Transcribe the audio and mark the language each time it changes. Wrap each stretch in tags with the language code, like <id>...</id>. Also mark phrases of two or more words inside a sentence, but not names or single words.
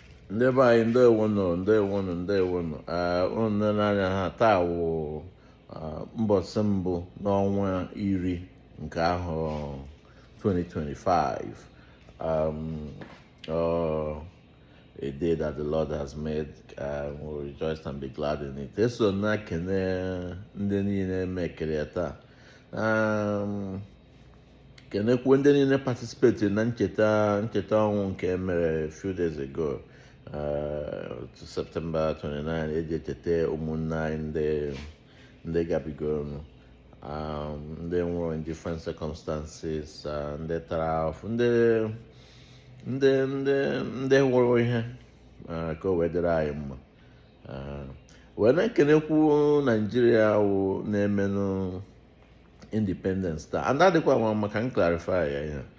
<ig>Ndị anyị ndewono unu n'anya ha taa wụ mbọsị mbụ n'ọnwa iri nke ahụ 2025.</ig> <en>A day that the Lord has made, we'll rejoice and be glad in it.</en> <ig>Eso na kene ndị niile mekere ya taa. Kenekwu ndị niile participate na ncheta ọnwụ nke emere</ig> <en>a few days ago, to September 29,</en> <ig>eji echeta ụmụnne anyị ndị gabigoro ndị nwụrụ</ig> <en>in different circumstances,</en> <ig>ndị tara ahụhụ, ndị hụrụ ihe ka o wee dịrị anyị mma. Wee na-ekenekwu Nigeria wụ na-emenụ independence taa, and adịkwa nwa maka m clarify ya ihe.</ig>